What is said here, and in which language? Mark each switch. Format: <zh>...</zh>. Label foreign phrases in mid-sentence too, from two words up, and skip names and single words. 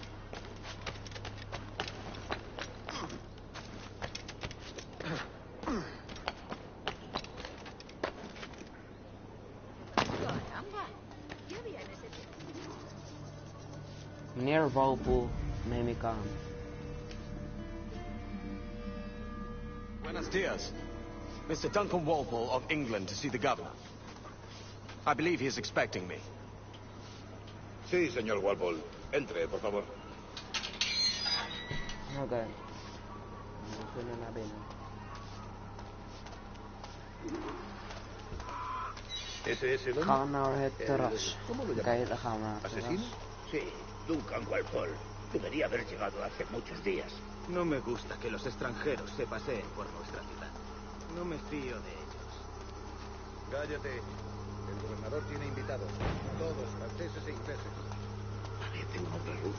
<nl>Meneer Walpole, neem ik aan.</nl> <es>Buenos dias.</es> <en>Mr. Duncan Walpole of England to see the governor. I believe he is expecting me.</en> <es>Sí, señor Walpole. Entre, por favor.</es> <nl>Oké. We kunnen naar binnen.</nl> <es>¿Ese es el hombre?</es> <nl>Ga naar het terras.</nl> <es>¿Cómo lo</es> <nl>Oké,</nl> <es>llaman?</es> <nl>dan gaan we naar het terras.</nl> <es>¿Asesino? Sí, Duncan Walpole. Debería haber llegado hace muchos días. No me gusta que los extranjeros se paseen por nuestra ciudad. No me fío de ellos. Cállate. El gobernador tiene invitados. Todos franceses e ingleses. Parece un hombre rudo.</es>